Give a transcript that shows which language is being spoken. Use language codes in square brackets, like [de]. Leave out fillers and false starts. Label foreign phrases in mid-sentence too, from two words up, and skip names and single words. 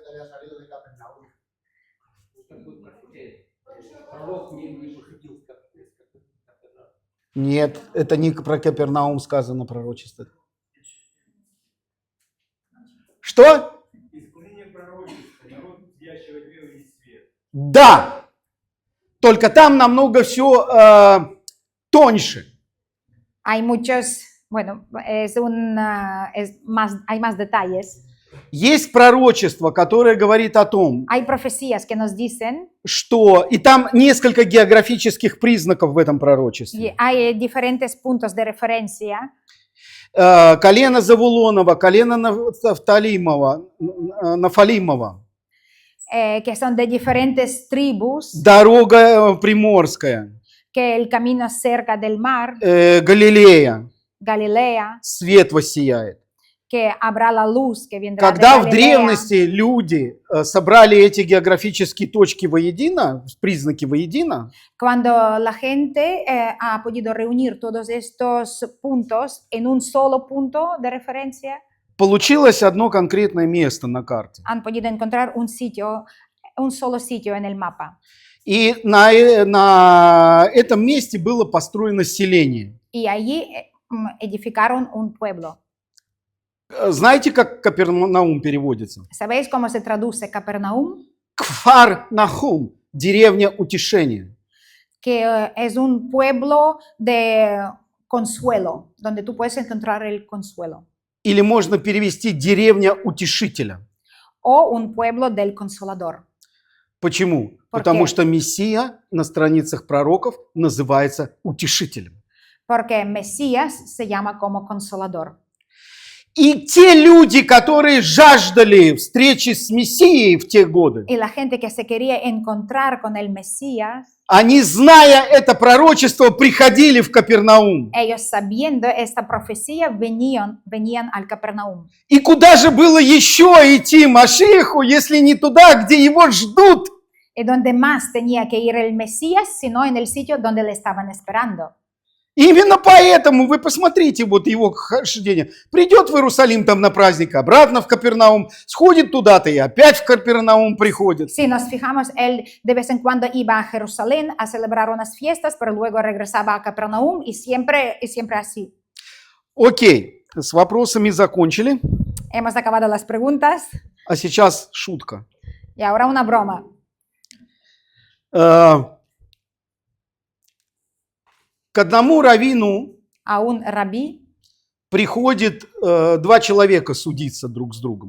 [ru] Пророк не выходил из Капернаума. Нет, это не про Капернаум сказано пророчество. Что? Исполнение пророчества, народ взящего веру и свет. Да, только там намного все тоньше. [es] hay muchos, bueno, hay más detalles. [ru] Есть пророчество, которое говорит о том, [es] Hay profecías que nos dicen, [ru] что... И там несколько географических признаков в этом y пророчестве. [es] hay diferentes puntos de referencia. [ru] Колено Завулонова, колено Нафалимова, [es] Que son de diferentes tribus, [ru] дорога Приморская, [es] que el camino cerca del mar, [ru] Галилея, Galilea, свет воссияет. [es] que habrá la luz que vendrá de [ru] Когда в Galilea. древности люди собрали эти географические точки воедино, признаки воедино, [es] Cuando la gente ha podido reunir todos estos puntos en un solo punto de referencia, [ru] получилось одно конкретное место на карте. [es] han podido encontrar un sitio, un solo sitio en el mapa. [ru] И на этом месте было построено селение. [es] Y allí edificaron un pueblo. [ru] Знаете, как Капернаум переводится? [es] ¿Sabéis cómo se traduce Capernaum? [ru] Кфар Нахум, деревня утешения. [es] Que es un pueblo de consuelo, donde tú puedes encontrar el consuelo. [ru] Или можно перевести деревня утешителя. [es] O un pueblo del consolador. [ru] Почему? Por Потому qué? что Мессия на страницах пророков называется утешителем. [es] Porque Mesías se llama como consolador. [ru] И те люди, которые жаждали встречи с Мессией в те годы, [es] Y la gente que se quería encontrar con el Mesías, [ru] они, зная это пророчество, приходили в Капернаум. [es] ellos sabiendo esta profecía venían al Capernaum. [ru] И куда же было еще идти Машиху, если не туда, где его ждут? Y donde más tenía que ir el Mesías, sino en el sitio donde le estaban esperando. Именно поэтому вы посмотрите вот его хождение. Придет в Иерусалим там на праздник, обратно в Капернаум, сходит туда-то и опять в Капернаум приходит. [es] Si nos fijamos, él de vez en cuando iba a Jerusalén a celebrar unas fiestas, pero luego regresaba a Capernaum y siempre así. [ru] Окей, с вопросами закончили. [es] Hemos acabado las preguntas [ru] А сейчас шутка. [es] y ahora una broma. [ru] К одному раввину [es] A un rabí [ru] приходит два человека судиться друг с другом.